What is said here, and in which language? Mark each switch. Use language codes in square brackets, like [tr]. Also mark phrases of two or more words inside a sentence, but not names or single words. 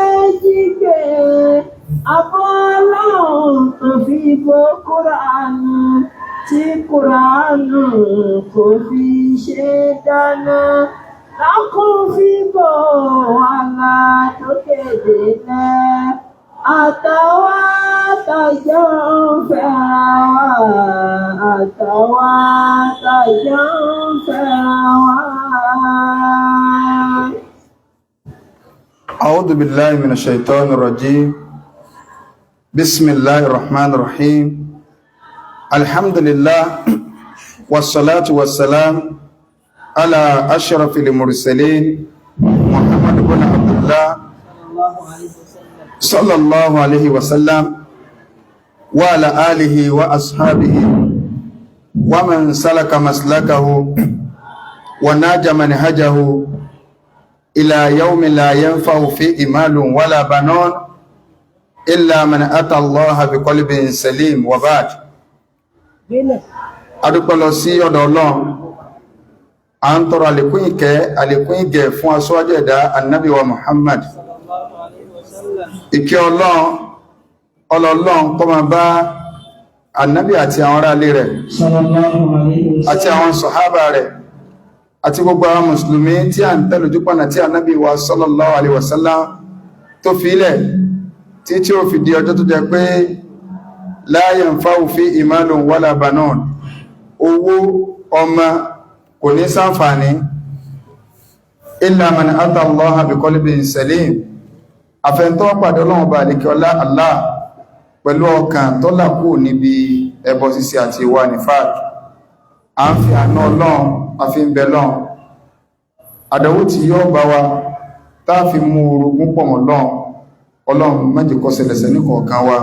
[yo] jígbé abọ́ Ọlọ́run tó fi bò Kùránù tí Kùránù kò fi ṣe dáná lákùn fi bò wàhálà tó kéde lẹ́ àtàwọn àtàjọ ń fẹ́ra wa àtàwọn àtàjọ ń fẹ́ra wa. [ar] أعوذ بالله من الشيطان الرجيم بسم الله الرحمن الرحيم الحمد لله والصلاة والسلام على أشرف المرسلين محمد بن عبد الله صلى الله عليه وسلم وعلى آله وأصحابه ومن سلك مسلكه وناج منهجه إلى يوم لا ينفع فيه مال ولا بنون إلا من أتى الله بقلب سليم وبعد [yo] adúpẹ́ lọ sí ọ̀dọ̀ Ọlọ́run a ń tọrọ àlékún ìgẹ̀ fún aṣíwájú ẹ̀dá annabi wa Muhammad ìkẹ́ Ọlọ́run kó máa bá annabi àti àwọn ará ilé rẹ̀ àti àwọn sọ̀hábà rẹ̀ àti gbogbo àwọn mùsùlùmí tí a ń tẹ̀lójú pọ̀nà tí annabi wa [ar] صلى الله عليه وسلم [yo] tó fi ilẹ̀ tí ó fi di ọjọ́ tó jẹ́ pé [ar] لا ينفع فيه مال ولا بنون [yo] owó ọmọ kò ní ṣàǹfààní illa [ar] من أتى الله بقلب سليم [yo] àfẹ́ntọ́ pàdé Ọlọ́run bá àlékẹ́ ọlá Allah pẹ̀lú ọkàn tó làkú níbi ẹbọ ṣíṣe àti ìwà nifaq a ń fi àánú Ọlọ́run a fi ń bẹ Ọlọ́run àdánwò tí yóò bá wa táà fi mú orogún pọ̀ mọ́ Ọlọ́run má jẹ́ kó ṣẹlẹ̀ ní kọ̀ọ̀kan wa